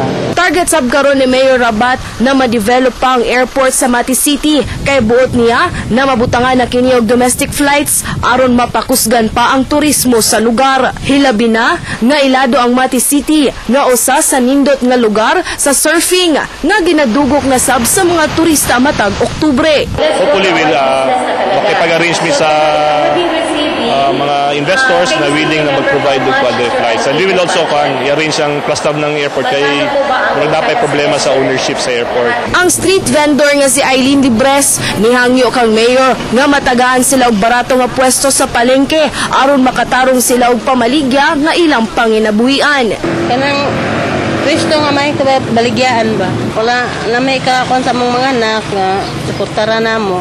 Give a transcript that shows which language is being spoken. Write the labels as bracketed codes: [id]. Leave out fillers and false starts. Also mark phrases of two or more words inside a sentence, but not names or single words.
[ceb] Target sab karon ni Mayor Rabat na ma-develop pa ang airport sa Mati City kay buot niya na mabutangan na kini og domestic flights aron mapakusgan pa ang turismo sa lugar. Hilabi na nga ilado ang Mati City nga usa sa nindot nga lugar sa surfing nga ginadugok na sab sa mga turista matag Oktubre. [en] Hopefully we'll [ceb] makipag-arrange mi sa mga investors na willing na mag-provide [en] with other flights. And we will also [ceb] i-arrange ang cluster ng airport kay kung dapat problema sa ownership sa airport. Ang street vendor nga si Eileen Dibres nihangyo kang mayor nga matagaan sila og barato nga pwesto sa palengke aron makatarong sila og pamaligya nga ilang panginabuhian. Kanang Kristo nga may baligyan ba? Wala na may kakon sa mga anak nga suportara namo.